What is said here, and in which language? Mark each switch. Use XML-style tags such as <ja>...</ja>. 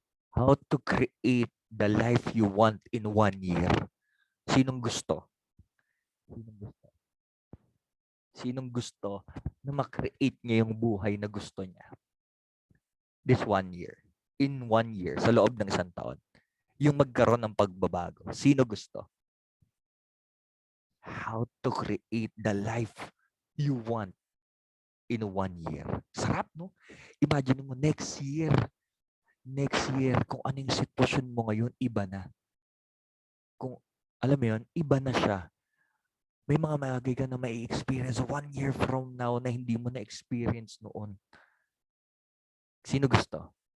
<en>How to create the life you want in 1 year.</en> <tl>Sinong gusto? Sinong gusto? Sinong gusto na ma-create niya yung buhay na gusto niya?</tl> <en>This 1 year. In 1 year,</en> <tl>sa loob ng 1 taon. Yung magkaroon ng pagbabago. Sino gusto?</tl> <en>How to create the life you want in 1 year.</en> <tl>Sarap, no? Imagine mo next year, kung ano yung sitwasyon mo ngayon, iba na. Kung, alam mo yun, iba na siya. May mga bagay ka na may experience 1 year from now na hindi mo na-experience noon. Sino gusto?</tl>